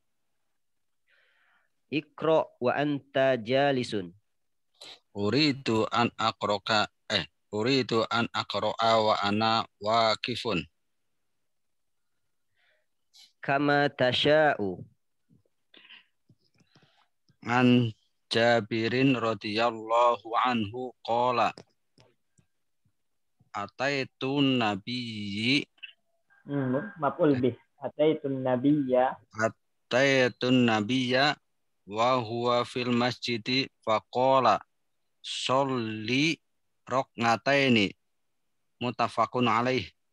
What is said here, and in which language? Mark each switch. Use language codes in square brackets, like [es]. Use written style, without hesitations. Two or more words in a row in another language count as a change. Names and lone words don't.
[ar] اقرأ وأنت جالس. أريد أن أقرأ وأنا واقف. كما تشاء. عن جابر رضي الله عنه قال أتيت النبي مفعول به أتيت النبي وهو في المسجد فقال صل ركعتين متفق عليه.